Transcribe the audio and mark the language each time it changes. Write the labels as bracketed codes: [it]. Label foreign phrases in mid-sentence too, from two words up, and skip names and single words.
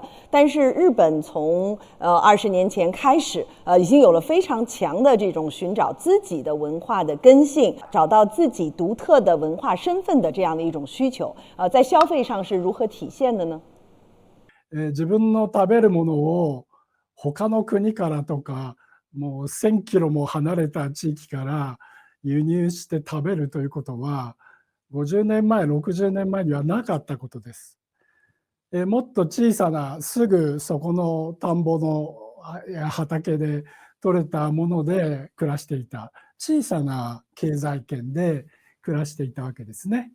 [zh] 但是日本从20年前开始，已经有了非常强的这种寻找自己的文化的根性，找到自己独特的文化身份的这样的一种需求。在消费上是如何体现的呢？ [ja] 自分の食べるものを他の国からとかもう1000キロも離れた地域から輸入して食べるということは50年前60年前にはなかったことです。もっと小さなすぐそこの田んぼの畑で取れたもので暮らしていた小さな経済圏で暮らしていたわけですね。